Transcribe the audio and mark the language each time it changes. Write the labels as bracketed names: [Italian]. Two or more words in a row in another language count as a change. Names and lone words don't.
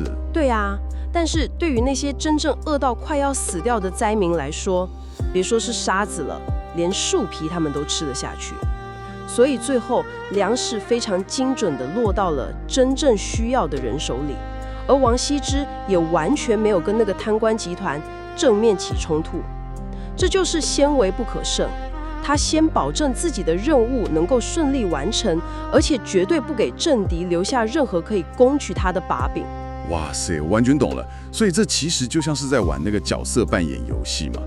[Chinese] 對啊，但是對於那些真正餓到快要死掉的災民來說，別說是沙子了，連樹皮他們都吃得下去。所以最後糧食非常精準地落到了真正需要的人手裡，而王羲之也完全沒有跟那個貪官集團正面起衝突。這就是先為不可勝。他先保證自己的任務能夠順利完成，而且絕對不給政敵留下任何可以攻取他的把柄。哇塞，我完全懂了。所以這其實就像是在玩那個角色扮演遊戲嘛。